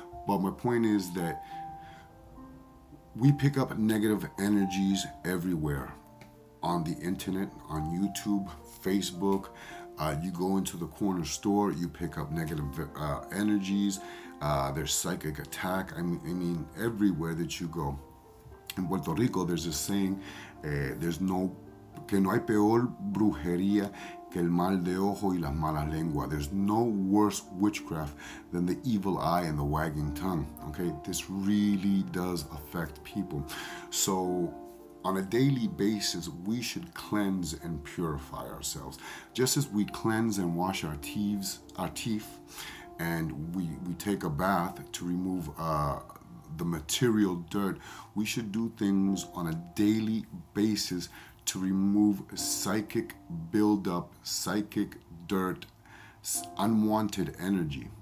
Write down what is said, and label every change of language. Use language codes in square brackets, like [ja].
[en] But my point is that we pick up negative energies everywhere. On the internet, on YouTube, Facebook, you go into the corner store, you pick up negative energies. There's psychic attack. I mean, everywhere that you go. In Puerto Rico, there's a saying, [es] que no hay peor brujería que el mal de ojo y las malas lenguas. [en] There's no worse witchcraft than the evil eye and the wagging tongue. Okay, this really does affect people. So on a daily basis, we should cleanse and purify ourselves. Just as we cleanse and wash our teeth, and we take a bath to remove the material dirt, we should do things on a daily basis to remove psychic buildup, psychic dirt, unwanted energy.